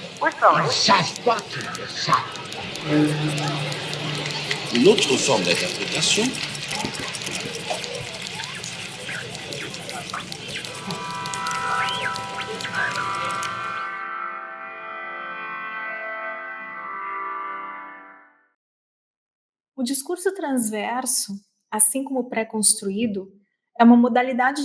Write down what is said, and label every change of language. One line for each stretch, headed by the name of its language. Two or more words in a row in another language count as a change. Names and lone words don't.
French: Ça se passe, ça. Une autre forme d'interprétation.
Portuguese: O discurso transverso, assim como o pré-construído, é uma modalidade